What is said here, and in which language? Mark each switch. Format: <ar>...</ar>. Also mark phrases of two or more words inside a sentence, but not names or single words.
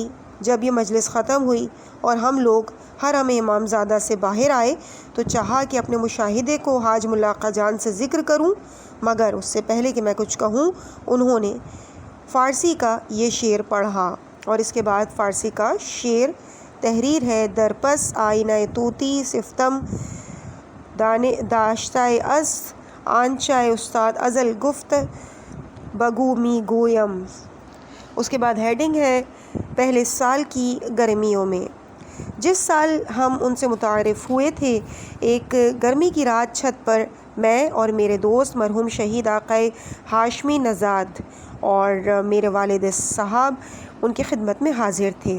<ur>جب یہ مجلس ختم ہوئی اور ہم لوگ حرم امام زادہ سے باہر آئے تو چاہا کہ اپنے مشاہدے کو حاج ملا آقا جان سے ذکر کروں، مگر اس سے پہلے کہ میں کچھ کہوں انہوں نے فارسی کا یہ شعر پڑھا اور اس کے بعد فارسی کا شعر تحریر ہے:</ur> <fa>درپس آئینہ طوطی صفتم داشتہ از آنچہ استاد ازل گفت بگو می گویم۔</fa> <ur>اس کے بعد ہیڈنگ ہے: پہلے سال کی گرمیوں میں۔ جس سال ہم ان سے متعارف ہوئے تھے، ایک گرمی کی رات چھت پر میں اور میرے دوست مرحوم شہید آقا ہاشمی نژاد اور میرے والد صاحب ان کی خدمت میں حاضر تھے۔</ur>